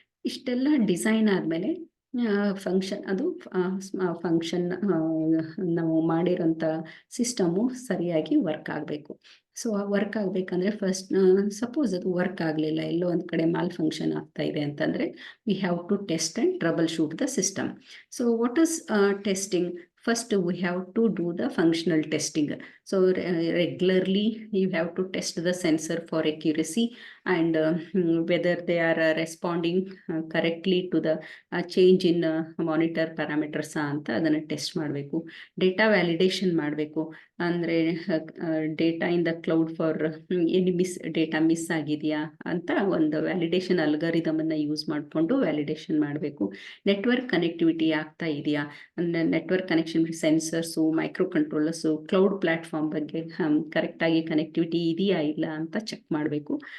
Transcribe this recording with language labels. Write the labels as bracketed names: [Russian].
[Kannada] ಇಷ್ಟೆಲ್ಲ ಡಿಸೈನ್ ಆದಮೇಲೆ ಫಂಕ್ಷನ್ ಅದು ಫಂಕ್ಷನ್ ನಾವು ಮಾಡಿರೋಂಥ ಸಿಸ್ಟಮು ಸರಿಯಾಗಿ ವರ್ಕ್ ಆಗಬೇಕು. ಸೊ ವರ್ಕ್ ಆಗಬೇಕಂದ್ರೆ ಫಸ್ಟ್ ಸಪೋಸ್ ಅದು ವರ್ಕ್ ಆಗಲಿಲ್ಲ, ಎಲ್ಲೋ ಒಂದು ಕಡೆ ಮಾಲ್ ಫಂಕ್ಷನ್ ಆಗ್ತಾ ಇದೆ ಅಂತಂದರೆ [English] We have to test and troubleshoot the system. So what is testing? First, we have to do the functional testing. So regularly, you have to test the sensor for accuracy and whether they are responding correctly to the change in monitor parameters [Kannada] ಅಂತ ಅದನ್ನು test ಮಾಡಬೇಕು. Data validation ಮಾಡಬೇಕು. ಅಂದರೆ [English] data in the cloud for any data [Kannada] miss ಆಗಿದೆಯಾ ಅಂತ ಒಂದು validation ಅಲ್ಗಾರಿದಮನ್ನು use ಮಾಡಿಕೊಂಡು validation ಮಾಡಬೇಕು. ನೆಟ್ವರ್ಕ್ ಕನೆಕ್ಟಿವಿಟಿ ಆಗ್ತಾ ಇದೆಯಾ, ಅಂದರೆ network connection sensors, micro controllers, cloud platform ಬಗ್ಗೆ ಕರೆಕ್ಟಾಗಿ ಕನೆಕ್ಟಿವಿಟಿ ಇದೆಯಾ ಇಲ್ಲ ಅಂತ ಚೆಕ್ ಮಾಡಬೇಕು.